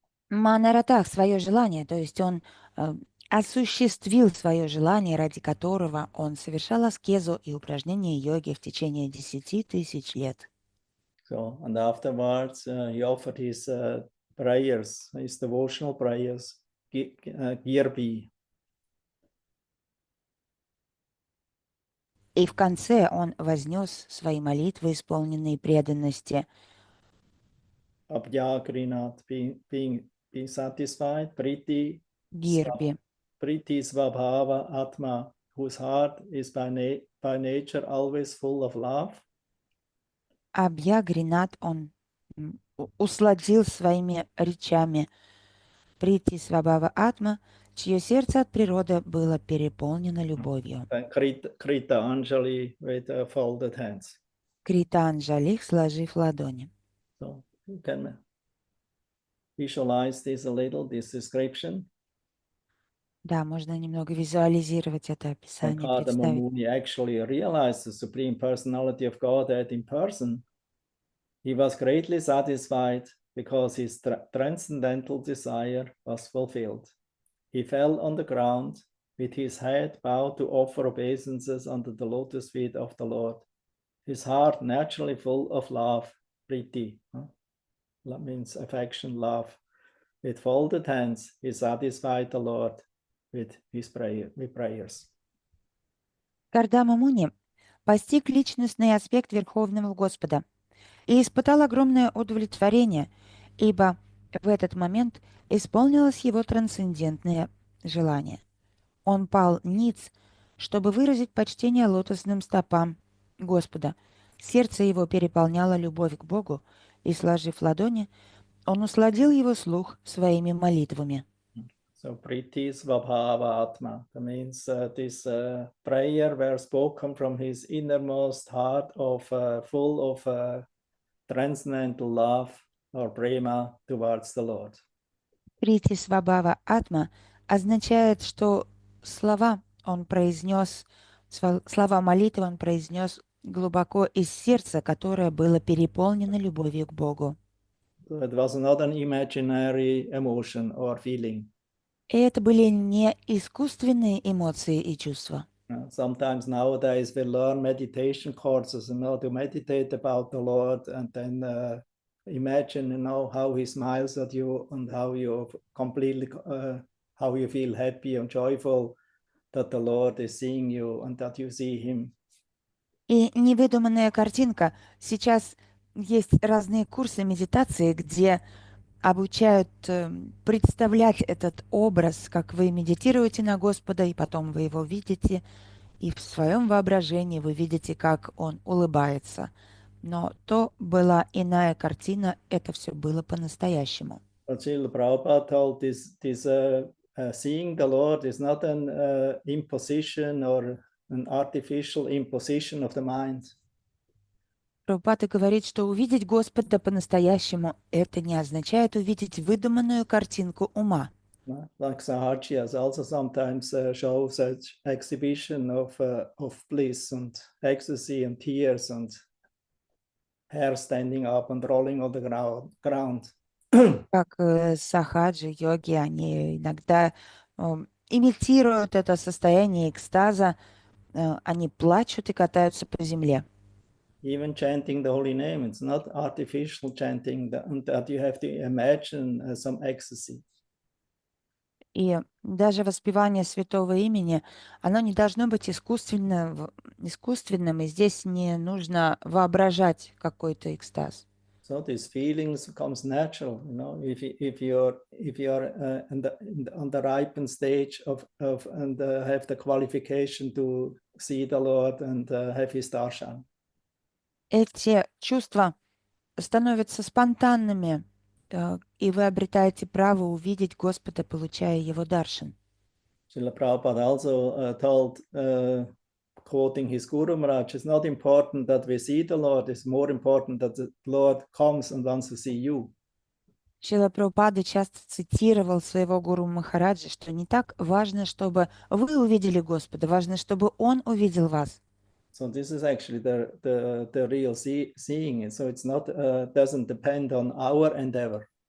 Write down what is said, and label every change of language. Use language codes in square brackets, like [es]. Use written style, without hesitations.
[ru] Манаратах — свое желание, то есть он осуществил свое желание, ради которого он совершал аскезу и упражнения йоги в течение 10 тысяч лет. [en] So, and afterwards, he offered his prayers, his devotional prayers, Girbi. [ru] И в конце он вознес свои молитвы, исполненные преданности. [en] Abhyagrinat, being satisfied, Priti, [ru] Гирби. [en] Priti Svabhava Atma, whose heart is by nature always full of love. [ru] Абьягринат он усладил своими речами. Прити Свабава Атма, чье сердце от природы было переполнено любовью. [en] And Krita Anjali with folded hands. [ru] Крита Анджали, сложив ладони. [en] So you can visualize this a little, this description. [ru] Да, можно немного визуализировать это [en] And [ru] описание, [en] Kardama [ru] представить. [en] Muni actually realized the Supreme Personality of Godhead in person. He was greatly satisfied because his transcendental desire was fulfilled. He fell on the ground with his head bowed to offer obeisances under the lotus feet of the Lord. His heart naturally full of love, priti, that means affection, love. With folded hands, he satisfied the Lord with prayers. [ru] Кардама Муни постиг личностный аспект Верховного Господа и испытал огромное удовлетворение, ибо в этот момент исполнилось его трансцендентное желание. Он пал ниц, чтобы выразить почтение лотосным стопам Господа. Сердце его переполняло любовь к Богу, и, сложив ладони, он усладил его слух своими молитвами. [en] So Priti Svabhava Atma, that means this prayer were spoken from his innermost heart of full of transcendental love or prema towards the Lord. [ru] Прити Свабава Атма означает, что слова молитвы он произнес глубоко из сердца, которое было переполнено любовью к Богу. [en] So it was not an imaginary emotion or feeling. [ru] И это были не искусственные эмоции и чувства. [en] Sometimes nowadays we learn meditation courses and to meditate about the Lord and then imagine, how he smiles at you and how you completely, how you feel happy and joyful that the Lord is seeing you and that you see him. [ru] И невыдуманная картинка. Сейчас есть разные курсы медитации, где обучают представлять этот образ, как вы медитируете на Господа, и потом вы его видите, и в своем воображении вы видите, как он улыбается. Но то была иная картина, это все было по-настоящему. [en] But Srila Prabhupada told this seeing the Lord is not an imposition or an artificial imposition of the mind. [ru] Прабхупада говорит, что увидеть Господа по-настоящему – это не означает увидеть выдуманную картинку ума. [en] Like Sahajias also sometimes show such exhibition of bliss and ecstasy and tears and hair standing up and rolling on the ground. [ru] Как сахаджи, йоги, они иногда имитируют это состояние экстаза, они плачут и катаются по земле. [en] Even chanting the holy name, it's not artificial chanting that you have to imagine some ecstasy. [ru] И даже воспевание святого имени, оно не должно быть искусственным, и здесь не нужно воображать какой-то экстаз. [en] So these feelings comes natural, you know. If you're on the ripened stage of and have the qualification to see the Lord and have His darshan. [ru] Эти чувства становятся спонтанными, и вы обретаете право увидеть Господа, получая Его даршан. [en] Srila Prabhupada also told, quoting his Guru Maharaj, it's not important that we see the Lord, it's more important that the Lord comes and wants to see you. [ru] Шрила Прабхупада часто цитировал своего гуру Махараджи, что не так важно, чтобы вы увидели Господа, важно, чтобы Он увидел вас. [en] So this is actually the real seeing it. So it's not doesn't depend on our endeavor.